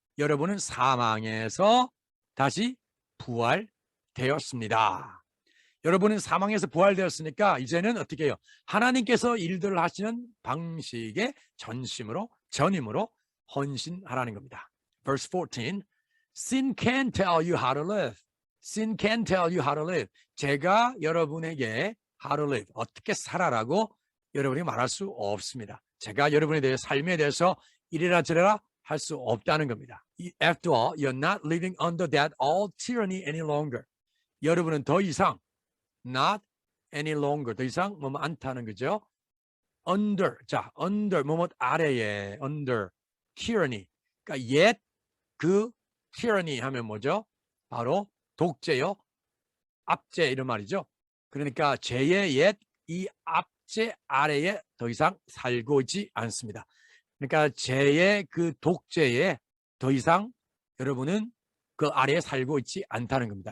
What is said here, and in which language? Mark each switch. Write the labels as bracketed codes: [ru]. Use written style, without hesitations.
[ko] 여러분은 사망에서 다시 부활되었습니다. 여러분은 사망에서 부활되었으니까 이제는 어떻게 해요? 하나님께서 일들을 하시는 방식의 전임으로 헌신하라는 겁니다. [en] Verse 14, sin can tell you how to live. Sin can tell you how to live. [ko] 제가 여러분에게 [en] how to live, [ko] 어떻게 살아라고 여러분이 말할 수 없습니다. 제가 여러분에 대해 삶에 대해서 이래라 저래라 할 수 없다는 겁니다. [en] After all, you're not living under that old tyranny any longer. [ko] 여러분은 더 이상 [en] not any longer, [ko] 더 이상 뭐뭐 않다는 거죠. under, 자, under, 뭐뭐 아래에, under, tyranny. 그러니까 옛 그 tyranny 하면 뭐죠? 바로 독재요. 압제 이런 말이죠. 그러니까 죄의 옛 이 압제 아래에 더 이상 살고 있지 않습니다. 그러니까 죄의 그 독재에 더 이상 여러분은 그 아래에 살고 있지 않다는 겁니다.